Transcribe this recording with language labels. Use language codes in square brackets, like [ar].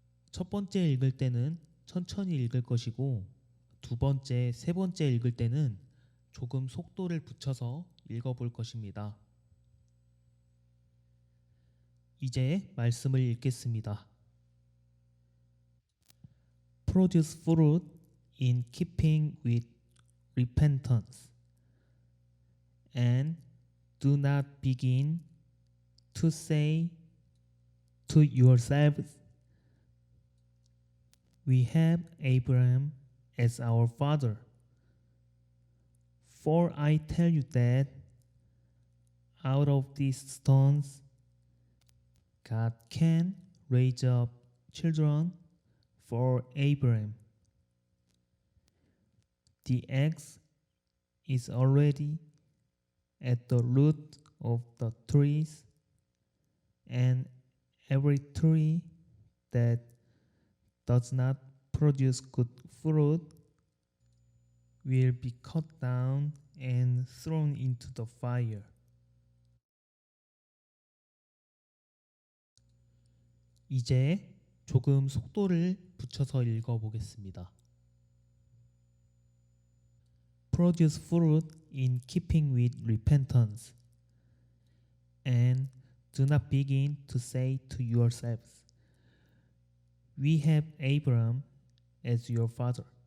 [ko] 첫 번째 읽을 때는 천천히 읽을 것이고, 두 번째, 세 번째 읽을 때는 조금 속도를 붙여서 읽어볼 것입니다. 이제 말씀을 읽겠습니다. [en] Produce fruit in keeping with repentance, and do not begin to say to yourselves, we have Abraham as our father. For I tell you that out of these stones God can raise up children for Abraham. The axe is already at the root of the trees, and every tree that does not produce good fruit will be cut down and thrown into the fire. [ko] 이제 조금 속도를 붙여서 읽어보겠습니다. [en] Produce fruit in keeping with repentance, and do not begin to say to yourselves, we have Abraham as your father.